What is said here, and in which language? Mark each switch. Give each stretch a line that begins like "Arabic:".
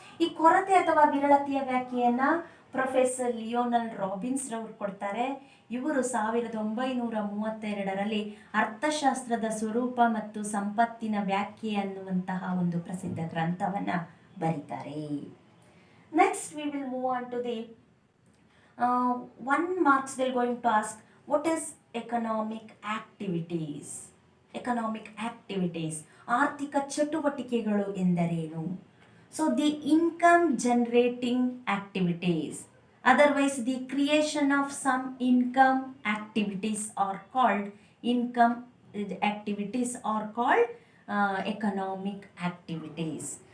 Kannada: ಈ ಕೊರತೆ ಅಥವಾ ವಿರಳತೆಯ ವ್ಯಾಖ್ಯೆಯನ್ನು ಪ್ರೊಫೆಸರ್ ಲಿಯೋನಲ್ ರಾಬಿನ್ಸ್ ರವರು ಕೊಡ್ತಾರೆ. ಇವರು 1932ರಲ್ಲಿ ಅರ್ಥಶಾಸ್ತ್ರದ ಸ್ವರೂಪ ಮತ್ತು ಸಂಪತ್ತಿನ ವ್ಯಾಖ್ಯೆ ಅನ್ನುವಂತಹ ಒಂದು ಪ್ರಸಿದ್ಧ ಗ್ರಂಥವನ್ನು ಬರೀತಾರೆ.
English: Next we will move on to the 1 marks. they are going to ask what is economic activities.
Kannada: Economic activities, ಆರ್ಥಿಕ ಚಟುವಟಿಕೆಗಳು ಎಂದರೇನು?
English: So the income generating activities, otherwise the creation of some income activities are called income activities are called economic activities.